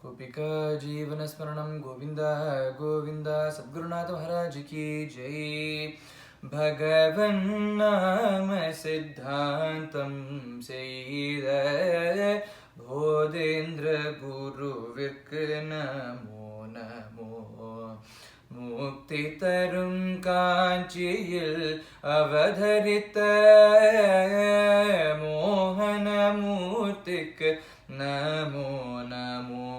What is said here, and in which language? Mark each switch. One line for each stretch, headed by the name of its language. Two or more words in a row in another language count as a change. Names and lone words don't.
Sanskrit: गोपिका जीवनस्मरणं गोविन्द गोविन्द
Hindi: सद्गुरुनाथ महाराज की जय।
Sanskrit: भगवन्नाम सिद्धान्तं
Tamil: செய்த போதேந்திர குருவிற்கு நமோ நமோ. முக்தி தரும் காஞ்சியில் அவதரித்த மோகனமூர்த்திக்கு நமோ நமோ.